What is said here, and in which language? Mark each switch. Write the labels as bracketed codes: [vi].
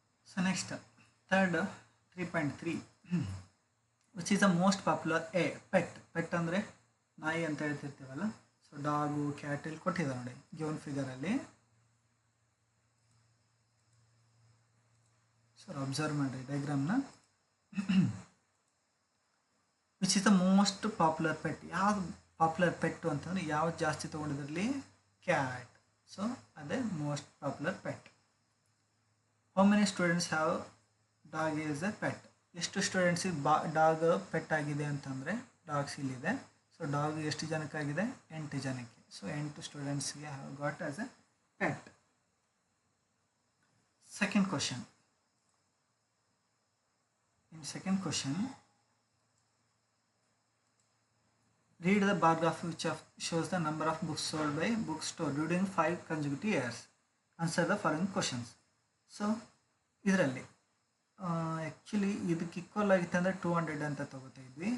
[en] So next, third 3.3 which is the most popular pet. [kn] Pet ಅಂದರೆ ನಾಯಿ ಅಂತ ಹೇಳ್ತಿರ್ತೀವಲ್ಲ. So dog, cat ಇಲ್ಲಿ ಕೊಟ್ಟಿದ್ದಾರೆ ನೋಡಿ ಗಿವನ್ ಫಿಗರಲ್ಲಿ. ಸರ್ ಅಬ್ಸರ್ವ್ ಮಾಡಿ ಡಯಾಗ್ರಾಮ್ನ. [en] Which is the most popular pet. [kn] ಯಾವ್ದು ಪಾಪ್ಯುಲರ್ ಪೆಟ್ಟು ಅಂತಂದರೆ ಯಾವ್ದು ಜಾಸ್ತಿ ತೊಗೊಂಡಿದ್ರಲ್ಲಿ? ಕ್ಯಾಟ್. [en] So ಅದೇ most popular pet. How many students have dog is a pet. [kn] ಎಷ್ಟು ಸ್ಟೂಡೆಂಟ್ಸಿಗೆ ಡಾಗ್ ಪೆಟ್ ಆಗಿದೆ ಅಂತಂದರೆ ಡಾಗ್ಸ್ ಇಲ್ಲಿದೆ. ಸೊ ಡಾಗ್ ಎಷ್ಟು ಜನಕ್ಕಾಗಿದೆ? 8 ಜನಕ್ಕೆ. ಸೊ 8 ಸ್ಟೂಡೆಂಟ್ಸ್ಗೆ [en] Have got as a pet. Second question. In second question, read the bar graph which shows the number of books sold by bookstore during 5 consecutive years. Answer the following questions. [kn] So ಇದರಲ್ಲಿ actually ಇದಕ್ಕೆ equal ಆಗಿತ್ತು ಅಂದರೆ 200 ಅಂತ ತೊಗೋತಾ ಇದ್ವಿ.